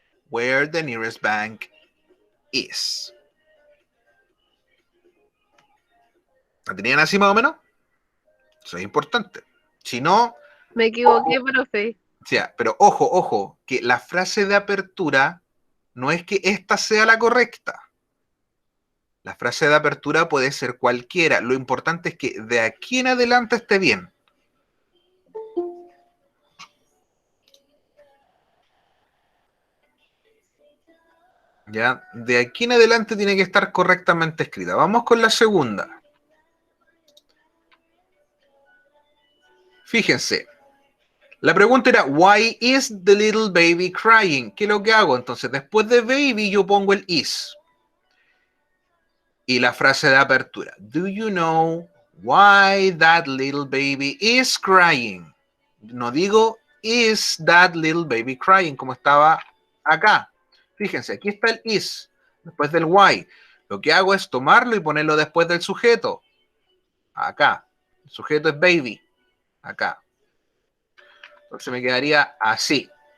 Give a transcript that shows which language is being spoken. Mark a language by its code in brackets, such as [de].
[en] Where the nearest bank is. [es] ¿La tenían así más o menos? Eso es importante. Si no, Me equivoqué, profe. o sea, pero ojo, que la frase de apertura no es que esta sea la correcta. La frase de apertura puede ser cualquiera. Lo importante es que de aquí en adelante esté bien. ¿Ya? De aquí en adelante tiene que estar correctamente escrita. Vamos con la segunda. Fíjense. La pregunta era, [en] why is the little baby crying? [es] ¿Qué es lo que hago? Entonces, después de baby yo pongo el is. Y la frase de apertura. [en] Do you know why that little baby is crying? [es] No digo, [en] is that little baby crying? [es] Como estaba acá. Fíjense, aquí está el is, después del why. Lo que hago es tomarlo y ponerlo después del sujeto. Acá. El sujeto es baby. Acá. Entonces me quedaría así.